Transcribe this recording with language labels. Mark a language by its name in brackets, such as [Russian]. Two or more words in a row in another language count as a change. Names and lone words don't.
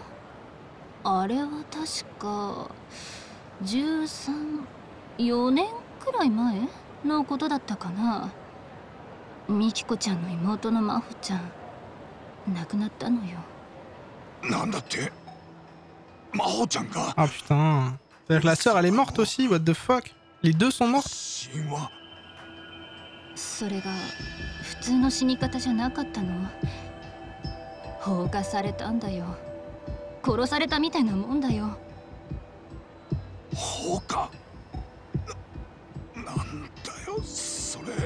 [Japanese] あれは確か4年くらい前？のことだったかな。ミキコちゃんの妹の真帆ちゃん亡くなったのよ。なんだって？真帆ちゃんが？ [French] Ah putain. C'est-à-dire que la sœur elle est morte aussi, [English] what the fuck? [French] Les deux sont mortes? [Japanese] 神話？それが普通の死に方じゃなかったの。放火されたんだよ。殺されたみたいなもんだよ。放火？なんだよそれ。